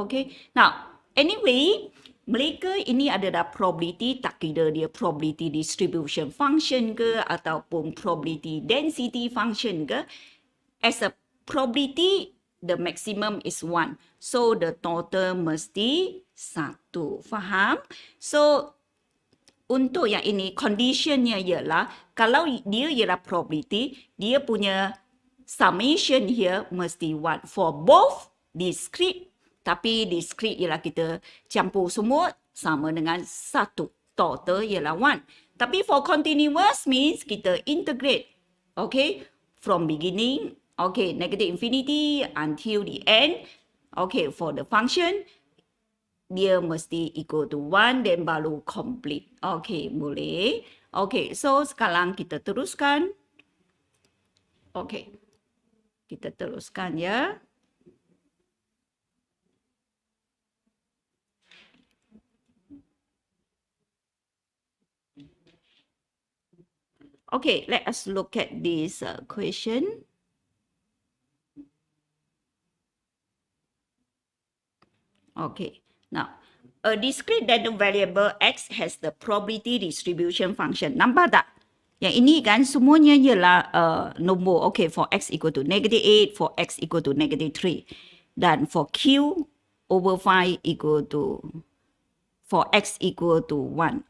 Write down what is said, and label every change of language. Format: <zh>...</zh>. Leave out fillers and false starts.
<ms>Okay, now anyway, mereka ini adalah probability, tak kira dia</ms> <en>probability distribution function</en> <ms>ke ataupun</ms> <en>probability density function</en> <ms>ke.</ms> <en>As a probability, the maximum is 1. So, the total</en> <ms>mesti 1. Faham? So, untuk yang ini, conditionnya ialah, kalau dia ialah probability, dia punya</ms> <en>summation here</en> <ms>mesti 1.</ms> <en>For both</en> <ms>discrete, tapi discrete ialah kita campur semua sama dengan 1. Total ialah 1. Tapi</ms> <en>for continuous means</en> <ms>kita integrate. Okay.</ms> <en>From beginning, okay, negative infinity until the end. Okay, for the function,</en> <ms>dia mesti</ms> <en>equal to 1 then</en> <ms>baru</ms> <en>complete.</en> <ms>Okay, boleh. Okay, so sekarang kita teruskan. Okay. Kita teruskan ya.</ms> <en>Okay, let us look at this question. Okay, now, a discrete random variable x has the probability distribution function.</en> <ms>Nampak tak? Yang ini kan semuanya ialah nombor.</ms> <en>Okay, for x equal to -8, for x equal to -3.</en> <ms>Dan</ms> <en>for q over 5 equal to for x equal to 1.</en>